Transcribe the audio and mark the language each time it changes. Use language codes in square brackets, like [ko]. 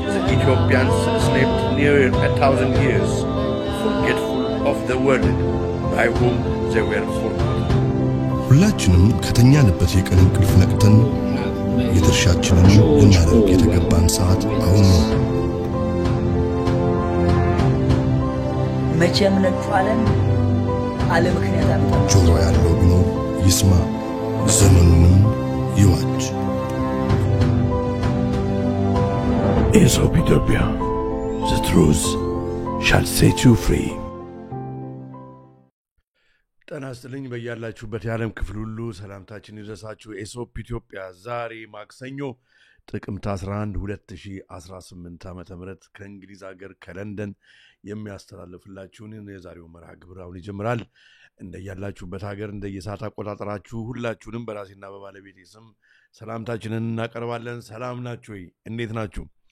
[en] Ethiopians slept near 1,000 years, forgetful of the world by whom they were forgotten. [am] ሁላችንም ከተኛንበት የቀን እንቅልፍ ነቅተን የድርሻችንን ልናደርግ የተገባን ሰዓት አሁን ነው። መቼም ነጩ ዓለም ምክንያት አመጣ። ጆሮ ያለው ቢኖር ይስማ፣ ዘመኑንም ይዋጅ። [en] Aesop Ethiopia, the truth shall set you free. [am] ጤና ይስጥልኝ በያላችሁበት የዓለም ክፍል ሁሉ ሰላምታችን ይድረሳችሁ። ኤሶፕ ኢትዮጵያ ዛሬ ማክሰኞ ጥቅምት 11 2018 ዓመተ ምህረት ከእንግሊዝ ሀገር ከለንደን የሚያስተላልፍላችሁን የዛሬው መርሃ ግብር አሁን ይጀምራል። እንደያላችሁበት ሀገር እንደየሰዓት አቆጣጠራችሁ ሁላችሁንም በራሴና በባለቤቴ ስም ሰላምታችንን እናቀርባለን። ሰላም ናችሁ ወይ? እንዴት ናችሁ?